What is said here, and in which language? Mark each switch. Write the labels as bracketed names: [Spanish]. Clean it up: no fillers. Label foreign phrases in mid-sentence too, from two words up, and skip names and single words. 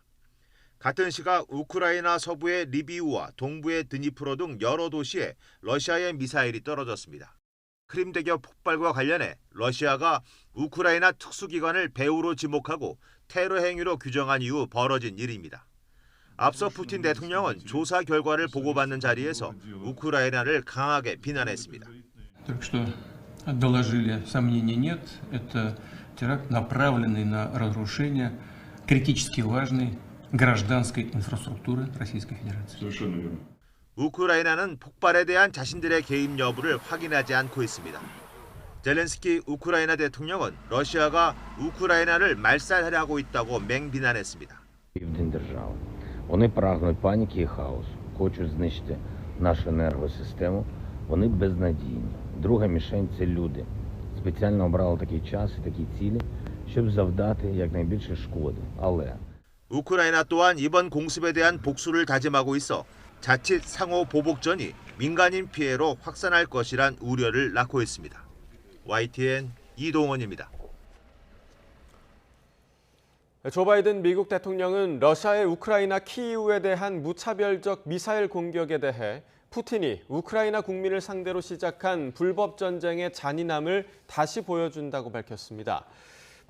[Korean] 같은 시각 우크라이나 서부의 리비우와 동부의 드니프로 등 여러 도시에 러시아의 미사일이 떨어졌습니다. 크림대교 폭발과 관련해 러시아가 우크라이나 특수기관을 배후로 지목하고 테러 행위로 규정한 이후 벌어진 일입니다. 앞서 푸틴 대통령은 조사 결과를 보고받는 자리에서 우크라이나를 강하게 비난했습니다. [Russian] Доложили, сомнений нет. Это теракт, направленный на разрушение критически важной гражданской инфраструктуры Российской Федерации. совершенно верно. [Korean] 우크라이나는 폭발에 대한 자신들의 개입 여부를 확인하지 않고 있습니다. 젤렌스키 우크라이나 대통령은 러시아가 우크라이나를 말살하려고 있다고 맹비난했습니다. [Ukrainian] Південь держави. Вони прагнуть паніки і хаосу, хочуть знищити нашу енергосистему. Вони безнадійні. Друга мішень – це люди. Спеціально обрали такий час і такі цілі, щоб завдати якнайбільше шкоди. Але [Korean] 우크라이나 또한 이번 공습에 대한 복수를 다짐하고 있어 자칫 상호 보복전이 민간인 피해로 확산할 것이란 우려를 낳고 있습니다. YTN 이동원입니다. 조 바이든 미국 대통령은 러시아의 우크라이나 키이우에 대한 무차별적 미사일 공격에 대해 푸틴이 우크라이나 국민을 상대로 시작한 불법 전쟁의 잔인함을 다시 보여준다고 밝혔습니다.